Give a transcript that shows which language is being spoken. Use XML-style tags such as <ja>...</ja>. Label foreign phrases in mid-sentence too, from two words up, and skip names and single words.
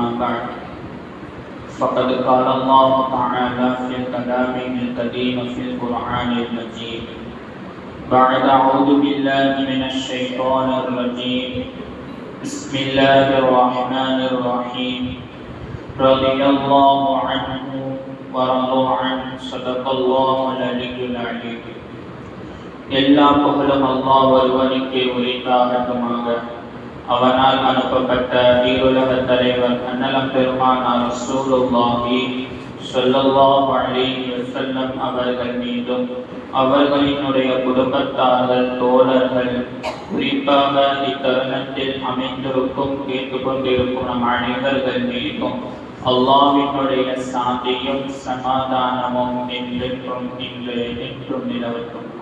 <ar>بعد فقد قال الله تعالى في كلامه القديم في القرآن المجيد بعد أعوذ بالله من الشيطان الرجيم بسم الله الرحمن الرحيم رضي الله عنه ورضوا عنه صدق الله العلي العليم.</ar> <ta>எல்லா புகழும் அல்லாஹ் ஒருவனுக்கே உரித்தாகட்டுமாக. அவனால் அனுப்பப்பட்ட ஈருலக தலைவர் அன்னலம் பெருமானார்</ta> <ar>رسول الله صلى الله عليه وسلم</ar> <ta>அவர்கள் மீதும் அவர்களினுடைய குடும்பத்தார்கள் தோழர்கள் குறிப்பாக இத்தருணத்தில் அமைந்திருக்கும் கேட்டுக்கொண்டிருக்கும் நம் அனைவர்கள் மீதும் அல்லாஹ்வினுடைய சாந்தியும் சமாதானமும் என்றென்றும் நிலவட்டும்.</ta>